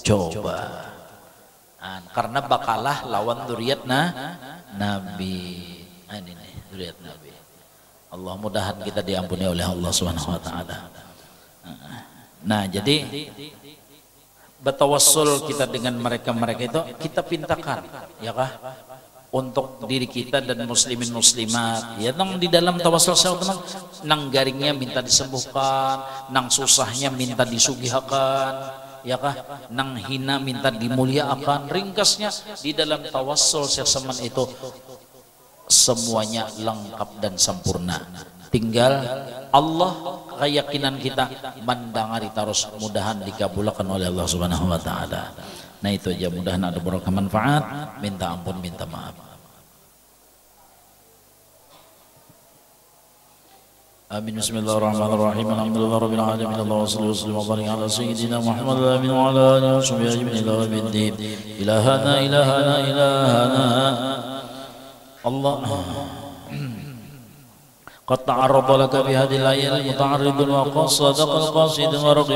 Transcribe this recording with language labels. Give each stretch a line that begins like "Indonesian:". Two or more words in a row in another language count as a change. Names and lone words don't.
Banjar: Coba karena bakalah lawan zuriat Nabi.
Indonesian: Ini nih zuriat Nabi. Allah mudahan kita diampuni oleh Allah
Arabic: سبحانه وتعالى.
Banjar: Nah, jadi bertawassul kita dengan mereka-mereka itu kita pintakan, ya kah? Untuk diri kita dan muslimin muslimat ya nang di dalam tawassul teman nang garingnya minta disembuhkan, nang susahnya minta disugihakan, ya kah, nang hina minta dimuliakan. Ringkasnya di dalam tawassul sesaman itu semuanya lengkap dan sempurna, tinggal Allah keyakinan kita mendangari terus, mudahan dikabulkan oleh Allah
Arabic: سبحانه وتعالى.
Indonesian: Nah itu aja, mudahan ada barokah manfaat, minta ampun, minta maaf. Amin.
Arabic: بسم الله الرحمن الرحيم. الحمد لله رب العالمين. اللهم صل وسلم وبارك على سيدنا محمد أمين وعلى آله وصحبه أجمعين إلى يوم الدين. إلهنا الله قد تعرض لك بهذه الآية المتعرض وقصدك القاصد ورغب